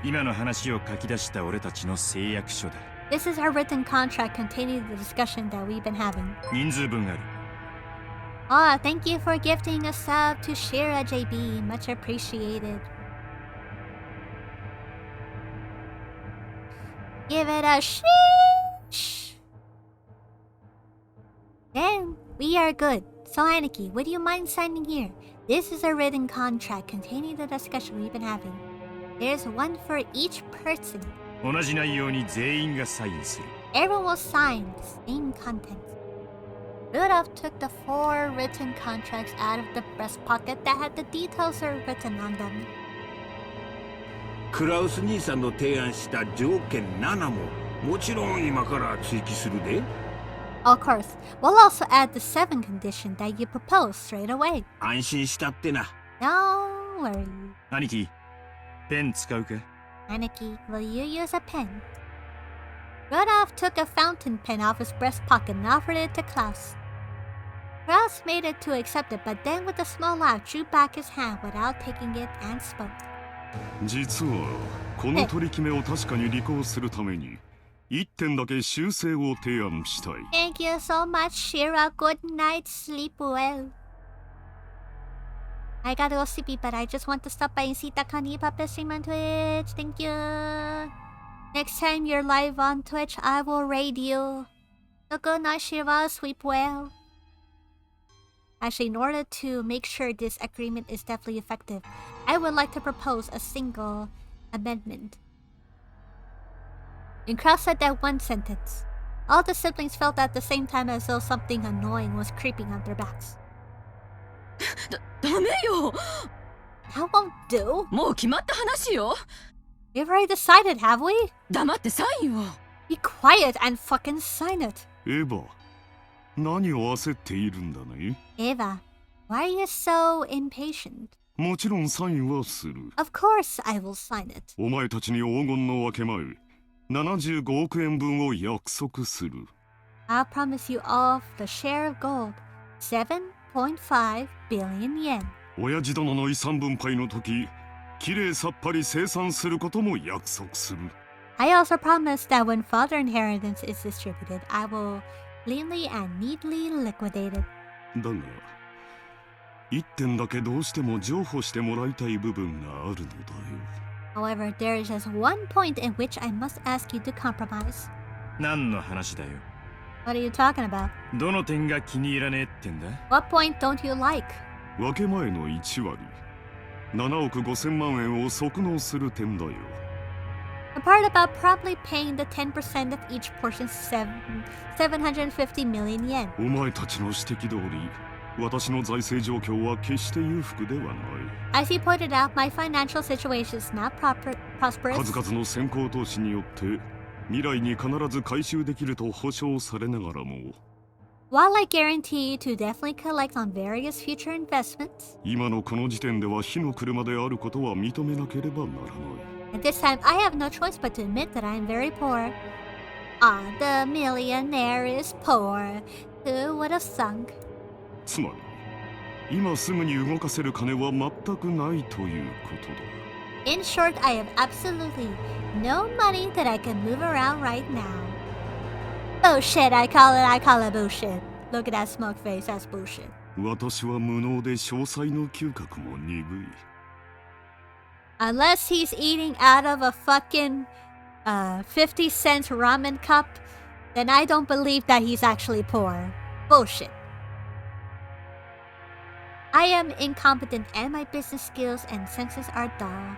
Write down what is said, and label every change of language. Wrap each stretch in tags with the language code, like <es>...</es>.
<ja>今の話を書き出した俺たちの誓約書だ。</ja> <en>This is our written contract containing the discussion that we've been having.</en> <ja>人数分ある。</ja> <en>Ah, thank you for gifting a sub to Shira JB. Much appreciated. Give it a sheesh. Then we are good. So Aniki, would you mind signing here? This is a written contract containing the discussion we've been having. There's one for each person.</en> <ja>同じ内容に全員がサインする。</ja> <en>Everyone will sign the same content. Rudolph took the 4 written contracts out of the breast pocket that had the details are written on them.</en> <ja>クラウス兄さんの提案した条件7ももちろん今から追記するで。</ja> <en>Of course, we'll also add the 7th condition that you proposed straight away.</en> <ja>安心したってな。</ja> <en>Don't worry.</en> <ja>兄貴、ペン使うか？</ja> <en>Aniki, will you use a pen? Rudolph took a fountain pen off his breast pocket and offered it to Klaus. Kraus made it to accept it, but then with a small laugh drew back his hand without taking it and spoke.</en> <ja>実はこの取り決めを確かに履行するために1点だけ修正を提案したい。</ja> <en>Thank you so much, Shira. Good night. Sleep well. I gotta go sleepy, but I just want to stop by and see Takani Papa stream on Twitch. Thank you. Next time you're live on Twitch, I will raid you. So good night, Shira. Sleep well. Actually, in order to make sure this agreement is definitely effective, I would like to propose a single amendment. And Kraus said that one sentence. All the siblings felt at the same time as though something annoying was creeping on their backs.</en> <ja>ダメよ。</ja> <en>That won't do.</en> <ja>もう決まった話よ。</ja> <en>We've already decided, have we?</en> <ja>黙ってサインを。</ja> <en>Be quiet and fucking sign it.</en> <ja>エヴァ、何を焦っているんだね。</ja> <en>Eva, why are you so impatient?</en> <ja>もちろんサインはする。</ja> <en>Of course I will sign it.</en> <ja>お前たちに黄金の分け前、75億円分を約束する。</ja> <en>I'll promise you all the share of gold, 7.5 billion yen.</en> <ja>親父殿の遺産分配の時、きれいさっぱり清算することも約束する。</ja> <en>I also promise that when father inheritance is distributed, I will cleanly and neatly liquidate it.</en> <ja>だが、一点だけどうしても譲歩してもらいたい部分があるのだよ。</ja> <en>However, there is just one point in which I must ask you to compromise.</en> <ja>何の話だよ。</ja> <en>What are you talking about?</en> <ja>どの点が気に入らねえってんだ。</ja> <en>What point don't you like?</en> <ja>分け前の1割、7億5千万円を即納する点だよ。</ja> <en>The part about probably paying the 10% of each portion 750 million yen.</en> <ja>お前たちの指摘通り、私の財政状況は決して裕福ではない。</ja> <en>As he pointed out, my financial situation is not prosperous.</en> <ja>数々の先行投資によって未来に必ず回収できると保証されながらも、</ja> <en>While I guarantee you to definitely collect on various future investments,</en> <ja>今のこの時点では火の車であることは認めなければならない。</ja> <en>at this time I have no choice but to admit that I am very poor. Ah, the millionaire is poor. Who would have thunk?</en> <ja>つまり、今すぐに動かせる金は全くないということだ。</ja> <en>In short, I have absolutely no money that I can move around right now. Bullshit, I call it bullshit. Look at that smoke face, that's bullshit.</en> <ja>私は無能で詳細の嗅覚も鈍い。</ja> <en>Unless he's eating out of a fucking 50-cent ramen cup, then I don't believe that he's actually poor. Bullshit. I am incompetent and my business skills and senses are dull.</en>